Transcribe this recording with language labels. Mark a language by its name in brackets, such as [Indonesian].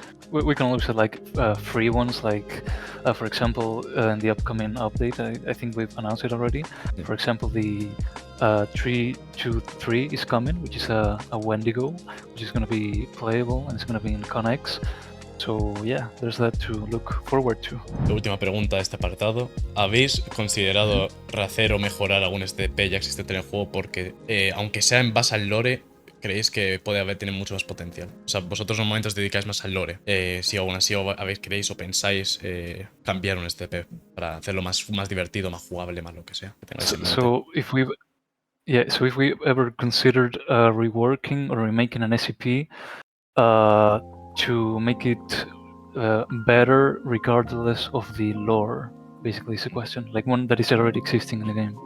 [English] We can also like free ones, like for example, in the upcoming update, I think we've announced it already. Yeah. For example, the 323 is coming, which is a Wendigo, which is going to be playable and it's going to be in Connex. So yeah, there's that to look forward to. [Spanish] La última pregunta de este apartado. ¿Habéis considerado rehacer o mejorar algún SCP ya existente en el juego? Porque aunque sea en base al lore, creéis que tiene mucho más potencial. O sea, vosotros normalmente os dedicáis más al lore. Si aún así queréis o pensáis cambiar un SCP para hacerlo más divertido, más jugable, más lo que sea. [English] So if we ever considered reworking or remaking an SCP to make it better regardless of the lore, basically is the question, like one that is already existing in the game.